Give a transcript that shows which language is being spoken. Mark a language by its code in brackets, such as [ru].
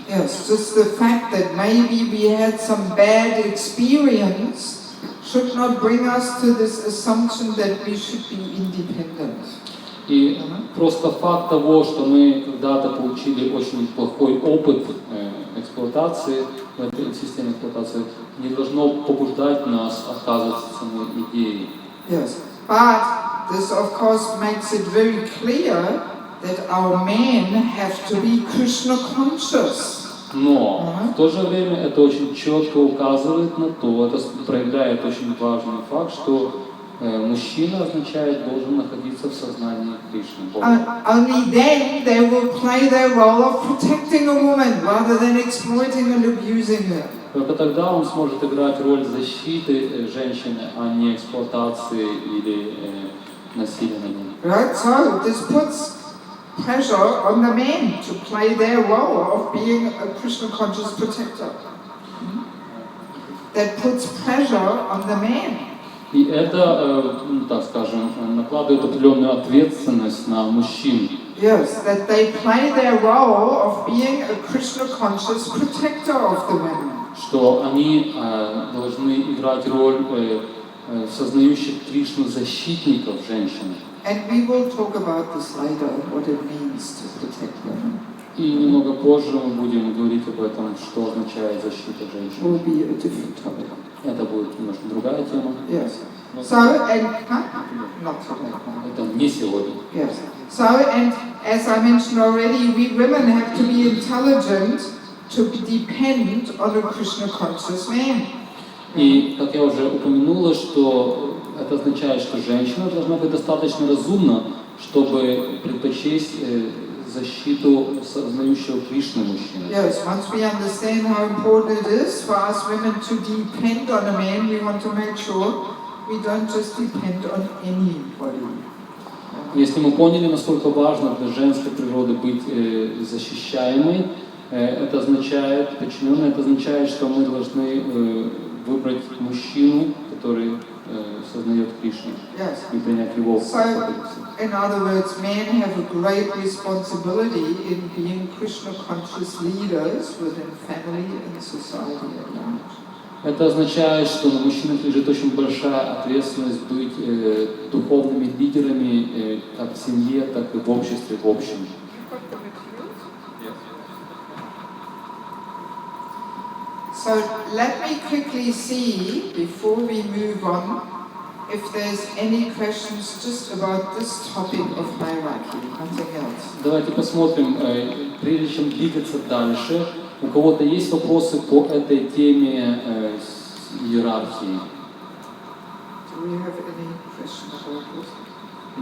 [en] Yes, just the fact that maybe we had some bad experience should not bring us to this assumption that we should be independent. [ru] И просто факт того, что мы когда-то получили очень плохой опыт эксплуатации, в этой системе эксплуатации, не должно побуждать нас отказываться от самой идеи. [en] Yes, but this of course makes it very clear that our men have to be Krishna conscious. [ru] Но в то же время это очень четко указывает на то, это проявляет очень важный факт, что мужчина означает должен находиться в сознании Кришны. [en] Only then they will play their role of protecting a woman rather than exploiting and abusing her. [ru] Только тогда он сможет играть роль защиты женщины, а не эксплуатации или насилия над ней. [en] Right, so this puts pressure on the men to play their role of being a Krishna conscious protector. That puts pressure on the men. [ru] И это, так скажем, накладывает определенную ответственность на мужчин. [en] Yes, that they play their role of being a Krishna conscious protector of the women. [ru] Что они должны играть роль сознающих Кришну защитников женщин. [en] And we will talk about this later, what it means to protect women. [ru] И немного позже мы будем говорить об этом, что означает защита женщин. [en] Will be a different topic. [ru] Это будет немножко другая тема. [en] Yes. So and not today. [ru] Это не сегодня. [en] Yes. So and as I mentioned already, we women have to be intelligent to depend on a Krishna conscious man. [ru] И как я уже упомянула, что это означает, что женщина должна быть достаточно разумна, чтобы предпочесть защиту сознающего Кришны мужчины. [en] Yes, once we understand how important it is for us women to depend on a man, we want to make sure we don't just depend on anybody. [ru] Если мы поняли, насколько важно для женской природы быть защищаемой, это означает, подчиненной, это означает, что мы должны выбрать мужчину, который сознает Кришну, [en] Yes. [ru] и принять его. [en] So, in other words, men have a great responsibility in being Krishna-conscious leaders within family and society at large. [ru] Это означает, что на мужчинах лежит очень большая ответственность быть духовными лидерами как в семье, так и в обществе в общем. [en] So let me quickly see, before we move on, if there's any questions just about this topic of hierarchy, nothing else. [ru] Давайте посмотрим, прежде чем двигаться дальше, у кого-то есть вопросы по этой теме иерархии? [en] Do we have any questions about this?